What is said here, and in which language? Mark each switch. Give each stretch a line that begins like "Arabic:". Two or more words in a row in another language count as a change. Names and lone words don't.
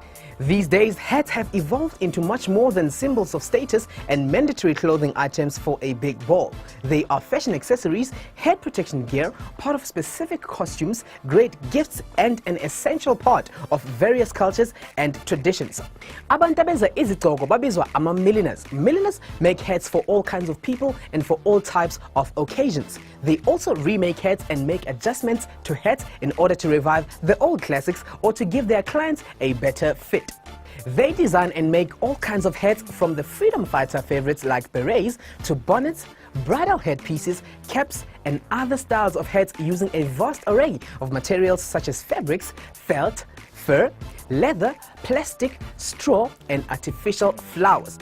English: These days, hats have evolved into much more than symbols of status and mandatory clothing items for a big ball. They are fashion accessories, head protection gear, part of specific costumes, great gifts, and an essential part of various cultures and traditions.
North Ndebele: Abantu abenza izigqoko babizwa ama-milliners.
English: Milliners make hats for all kinds of people and for all types of occasions. They also remake hats and make adjustments to hats in order to revive the old classics or to give their clients a better fit. They design and make all kinds of hats, from the freedom fighter favorites like berets to bonnets, bridal headpieces, caps, and other styles of hats using a vast array of materials such as fabrics, felt, fur, leather, plastic, straw, and artificial flowers.